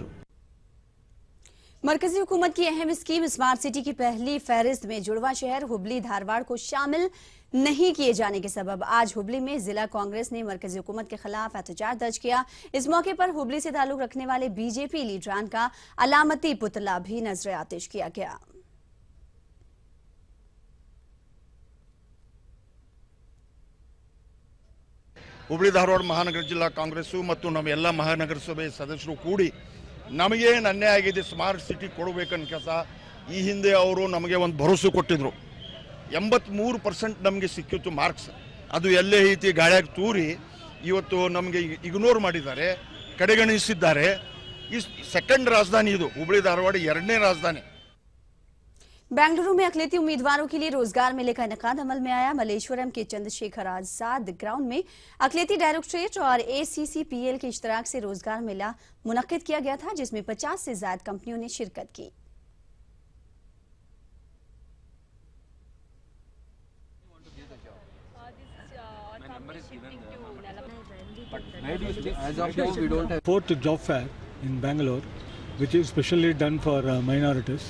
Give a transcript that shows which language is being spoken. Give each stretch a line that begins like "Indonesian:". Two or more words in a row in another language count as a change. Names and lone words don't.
Urdu: مرکزی حکومت کی اہم اسکیم اسمارٹ سٹی کی پہلی فہرست میں جڑواں شہر ہبلی دھارواڑ کو شامل نہیں کیے جانے کے سبب آج ہبلی میں ضلع کانگریس نے مرکزی حکومت کے خلاف احتجاج درج کیا. اس موقع پر ہبلی سے تعلق رکھنے والے BJP لیڈران کا علامتی پتلا بھی نذر آتش کیا گیا.
Kannada: ಹುಬ್ಳಿ ಧಾರವಾಡ ಮಹಾನಗರ ಜಿಲ್ಲಾ ಕಾಂಗ್ರೆಸ್ಸು ಮತ್ತು ನಮ್ಮ ಎಲ್ಲ ಮಹಾನಗರ ಸಭೆ ಸದಸ್ಯರು ಕೂಡಿ ನಮಗೇನು ಅನ್ಯಾಯ ಆಗಿದೆ
English: smart city
Kannada: ಕೊಡಬೇಕನ್ನ ಕೆಲಸ ಈ ಹಿಂದೆ ಅವರು ನಮಗೆ ಒಂದು ಭರವಸೆ ಕೊಟ್ಟಿದ್ರು। 83% ನಮಗೆ ಸಿಕ್ಕಿತ್ತು ಮಾರ್ಕ್ಸ್, ಅದು ಎಲ್ಲೇ ಐತಿ ಗಾಳಿಯಾಗಿ ತೂರಿ ಇವತ್ತು ನಮಗೆ ಇಗ್ನೋರ್ ಮಾಡಿದ್ದಾರೆ, ಕಡೆಗಣಿಸಿದ್ದಾರೆ। ಈ ಸೆಕೆಂಡ್ ರಾಜಧಾನಿ ಇದು, ಹುಬ್ಳಿ ಧಾರವಾಡ ಎರಡನೇ ರಾಜಧಾನಿ।
Urdu: بنگلورو میں اقلیتی امیدواروں کے لیے روزگار میلے کا انعقاد عمل میں آیا. ملیشورم کے چندرشیکھر آزاد گراؤنڈ میں اقلیتی ڈائریکٹوریٹ اور ACCPL کے اشتراک سے روزگار میلہ منعقد کیا گیا تھا، جس میں 50 سے زیادہ کمپنیوں نے شرکت کی.
English: Fourth job fair in Bangalore, which is specially done for minorities.